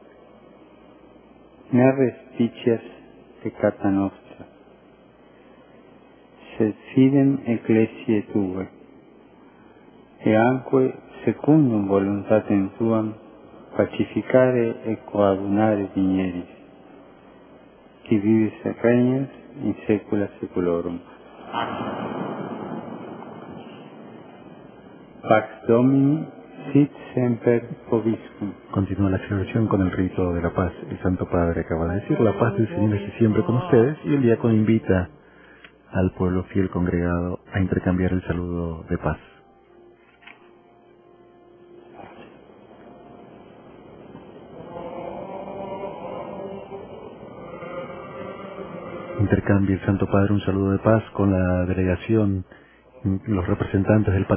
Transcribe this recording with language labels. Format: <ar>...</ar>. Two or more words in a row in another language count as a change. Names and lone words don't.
<la>Ne respicias peccata nostra, sed fidem ecclesiae Tue, e anque secundum voluntatem Tuam pacificare e coadunare digneris, qui vivis et regnas in saecula saeculorum. Pax Domini sit semper vobiscum.</la> <es>Continúa la celebración con el rito de la paz. El Santo Padre acaba de decir: la paz del Señor esté siempre con ustedes, y el diácono invita al pueblo fiel congregado a intercambiar el saludo de paz. Intercambia el Santo Padre un saludo de paz con la delegación, los representantes del</es>